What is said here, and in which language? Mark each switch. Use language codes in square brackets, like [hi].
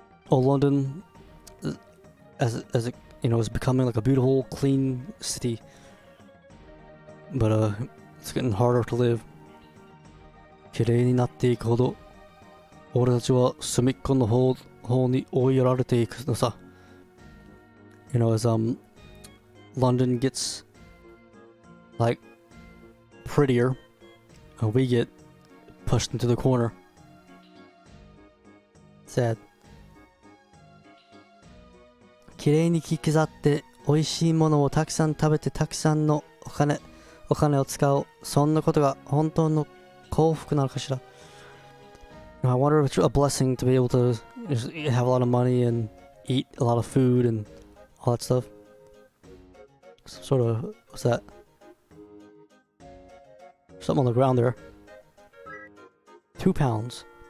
[en] London, as it, you know, is becoming like a beautiful, clean city. But, it's getting harder to live. [ja] 綺麗になっていくほど俺たちは隅っこの方に追いやられていくのさ。 [en] You know, as London gets like prettier, we get pushed into the corner. Sad. [ja] 綺麗に着飾って美味しいものをたくさん食べてたくさんのお金を使う。そんなことが本当の幸福なのかしら。 [en] I wonder if it's a blessing to be able to just have a lot of money and eat a lot of food and all that stuff. Some sort of, what's that? Something on the ground there. £2.